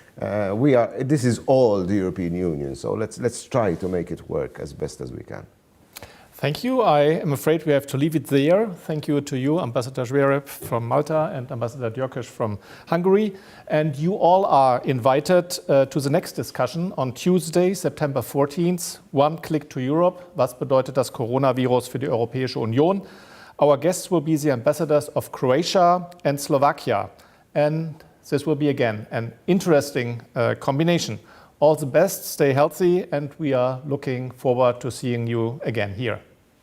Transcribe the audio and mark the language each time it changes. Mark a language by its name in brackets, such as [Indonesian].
[English] This is all the European Union, so let's try to make it work as best as we can. Thank you. I am afraid we have to leave it there. Thank you to you, Ambassador Xuereb from Malta and Ambassador Györkös from Hungary. And you all are invited to the next discussion on Tuesday, September 14th. One Click to Europe. [German] Was bedeutet das Coronavirus für die Europäische Union? [English] Our guests will be the ambassadors of Croatia and Slovakia. And this will be again an interesting combination. All the best, stay healthy, and we are looking forward to seeing you again here.